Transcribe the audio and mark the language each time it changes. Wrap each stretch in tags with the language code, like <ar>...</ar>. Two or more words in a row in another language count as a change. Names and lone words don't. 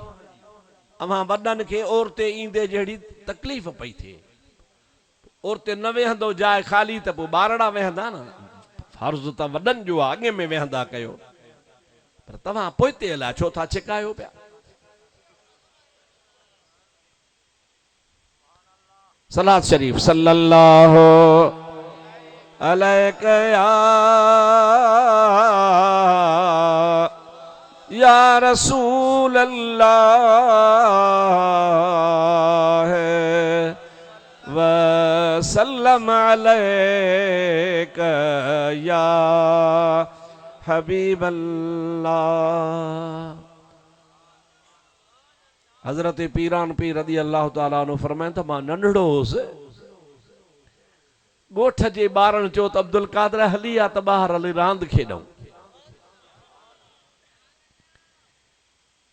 <sd>अव्हां वॾनि खे औरते ईंदे जहिड़ी तकलीफ़ पई थिए, औरते न वेहंदो जाइ ख़ाली त पोइ ॿारड़ा वेहंदा न। फर्ज़ त वॾनि जो आहे, अॻे में वेहंदा कयो, पर तव्हां पोइते अलाए छो था छिकायो पिया। सलात शरीफ</sd> <ar>صلى الله عليك يا رسول الله وسلم عليك يا حبيب الله.</ar> <sd>हजरत पीरान पीर</sd> <ar>رضي الله تعالى عنه</ar> <sd>फरमाइनि त मां नंढड़ो हुउसि, ॻोठ जे ॿारनि चयो त अब्दुल कादिर हली आ त ॿाहिरि हली रांदि खेॾूं।</sd>